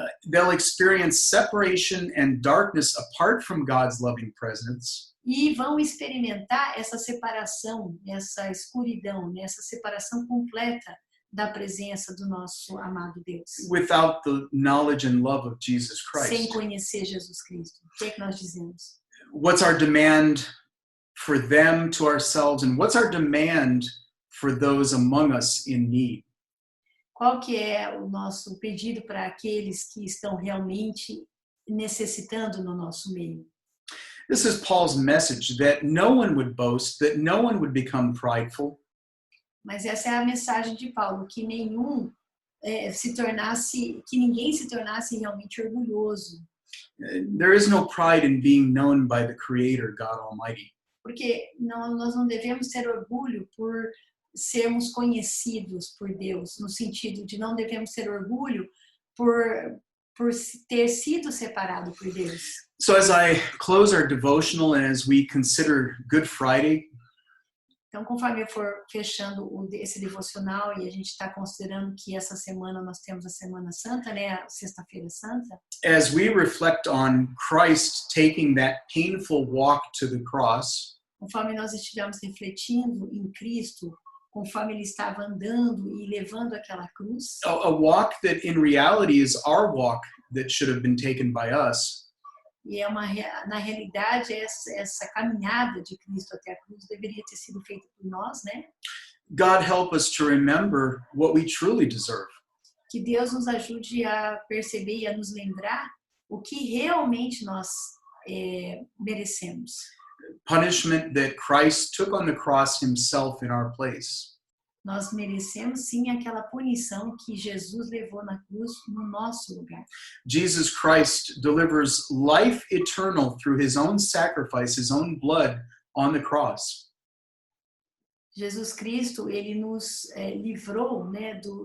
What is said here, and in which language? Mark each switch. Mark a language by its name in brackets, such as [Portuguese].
[English] they'll experience separation and darkness apart from God's loving presence, [Portuguese] E vão experimentar essa separação, essa escuridão, essa separação completa da presença do nosso amado Deus, [English] without the knowledge and love of Jesus [Portuguese] sem [English] Christ. [Portuguese] conhecer Jesus Cristo. O que é que nós dizemos? [English] What's our demand for them to ourselves, and what's our demand for those among us in need? [Portuguese] Qual que é o nosso pedido para aqueles que estão realmente necessitando no nosso meio? [English] This is Paul's message, that no one would boast, that no one would become prideful, [Portuguese] Mas essa é a mensagem de Paulo, que ninguém se tornasse realmente orgulhoso. [English] There is no pride in being known by the Creator, God Almighty. [Portuguese] Porque nós não devemos ter orgulho por sermos conhecidos por Deus, no sentido de não devemos ter orgulho por ter sido separado por Deus. [English] So as I close our devotional and as we consider Good Friday, [Portuguese] Então, conforme eu for fechando esse devocional e a gente está considerando que essa semana nós temos a Semana Santa, né, a Sexta-feira Santa, [English] as we reflect on Christ taking that painful walk to the cross, [Portuguese] conforme nós estivermos refletindo em Cristo, conforme ele estava andando e levando aquela cruz, [English] a walk that in reality is our walk that should have been taken by us, [Portuguese] e na realidade essa caminhada de Cristo até a cruz deveria ter sido feita por nós, né? [English] God help us to remember what we truly deserve. [Portuguese] Que Deus nos ajude a perceber e a nos lembrar o que realmente nós merecemos. [English] Punishment that Christ took on the cross himself in our place. [Portuguese] Nós merecemos sim aquela punição que Jesus levou na cruz no nosso lugar. [English] Jesus Christ delivers life eternal through his own sacrifice, his own blood on the cross. [Portuguese] Jesus Cristo, ele nos livrou, né,